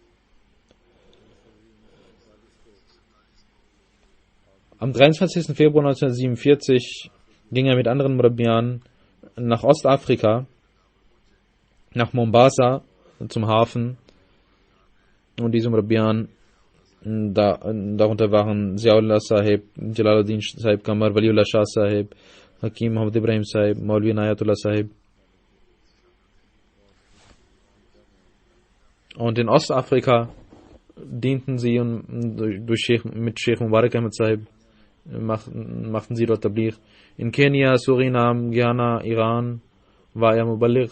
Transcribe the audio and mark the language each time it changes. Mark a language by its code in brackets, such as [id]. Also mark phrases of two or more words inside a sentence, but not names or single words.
[de] Am 23. Februar 1947 ging er mit anderen Murabbiyan nach Ostafrika, nach Mombasa zum Hafen, und diese Murabbiyan, darunter waren Ziaullah Sahib, Jalaluddin Sahib Kamar, Waliullah Shah Sahib, Hakim Muhammad Ibrahim Sahib, Maulvi Nayatullah Sahib. Und in Ostafrika dienten sie mit Sheikh Mubarak Ahmed Sahib, machten sie dort Tabligh. In Kenia, Surinam, Guyana, Iran war er Muballigh.